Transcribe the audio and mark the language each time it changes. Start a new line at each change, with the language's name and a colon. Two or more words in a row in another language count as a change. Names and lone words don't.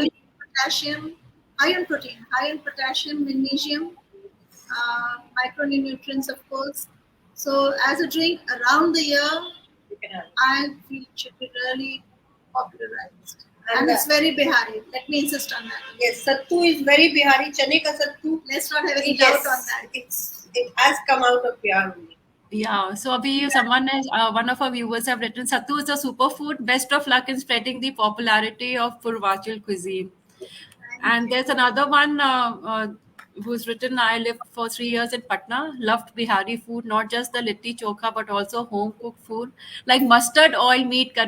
English: on potassium, high on protein, high on potassium, magnesium, micronutrients, of course. So as a drink around the year, You can have. I feel it should be really popularized. And And it's very Bihari. Let me insist on that. yes, sattu is very Bihari.
Hindi: Chane ka sattu.
English: Let's not have any Yes, doubt on that. it has come out of Bihar only. Yeah, so Abhi, one of our viewers have written, Sattu is a superfood. Best of luck in spreading the popularity of Purvachal cuisine. Thank And you. there's another one who's written, I lived for 3 years in Patna, loved Bihari food, not just the litti chokha, but also home cooked food like mustard oil meat curry.